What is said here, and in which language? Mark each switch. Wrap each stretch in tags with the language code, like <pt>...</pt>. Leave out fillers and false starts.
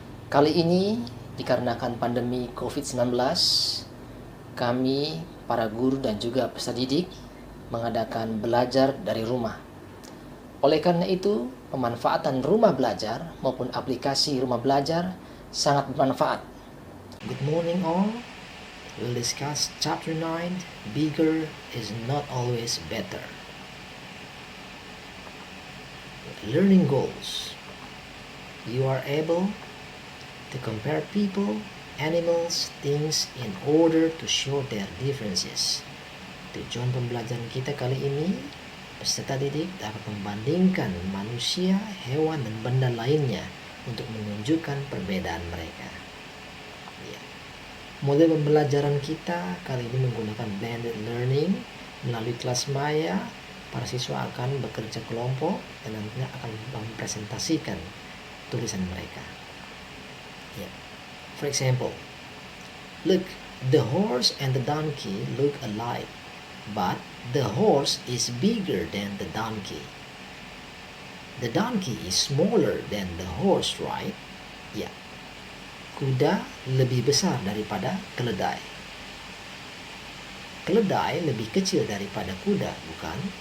<id>Kali ini dikarenakan pandemi COVID-19, kami para guru dan juga peserta didik mengadakan belajar dari rumah. Oleh karena itu, pemanfaatan rumah belajar maupun aplikasi rumah belajar sangat bermanfaat.</id> <en>Good morning all. We'll discuss chapter 9, Bigger is not always better. Learning goals. You are able to compare people, animals, things in order to show their differences.</en> <id>Tujuan pembelajaran kita kali ini, peserta didik dapat membandingkan manusia, hewan, dan benda lainnya untuk menunjukkan perbedaan mereka. Ya. Model pembelajaran kita kali ini menggunakan blended learning. Melalui kelas maya, para siswa akan bekerja kelompok dan nantinya akan mempresentasikan tulisan mereka. Ya.</id> <en>For example, look, the horse and the donkey look alike, but the horse is bigger than the donkey. The donkey is smaller than the horse, right?</en> <id>Ya. Kuda lebih besar daripada keledai. Keledai lebih kecil daripada kuda, bukan?</id>